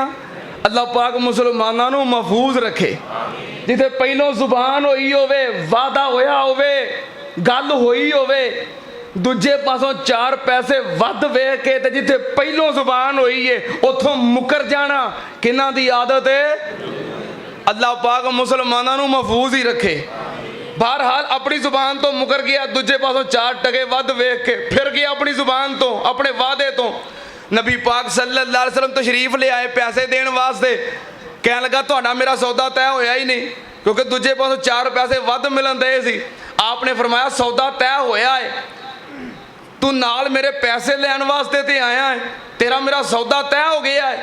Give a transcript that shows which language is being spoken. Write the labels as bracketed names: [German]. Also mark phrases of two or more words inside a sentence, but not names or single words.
[Punjabi] اللہ پاک مسلماناں نوں محفوظ رکھے۔ جتھے پہلوں زبان ہوئی ہووے، وعدہ ہویا ہووے، گل ہوئی ہووے، دوجے پاسوں 4 پیسے ودھ ویکھ کے تے جتھے پہلوں زبان ہوئی اے اوتھوں مکر جانا کنہاں دی عادت اے? اللہ پاک مسلماناں نوں محفوظ ای رکھے۔ بہرحال اپنی زبان توں مکر گیا، دوجے پاسوں 4 ٹکے ودھ ویکھ کے پھر گیا اپنی زبان توں، اپنے وعدے توں. نبی پاک [Arabic] صلى الله عليه وسلم [Punjabi] تشریف لے آئے پیسے دینے واسطے. کہن لگا تہاڈا میرا سودا طے ہویا ای نہیں، کیونکہ دوجے پاسوں 4 پیسے ودھ ملن دے سی. آپ نے فرمایا سودا طے ہویا اے، توں نال میرے پیسے لین واسطے تے آیا اے، تیرا میرا سودا طے ہو گیا اے.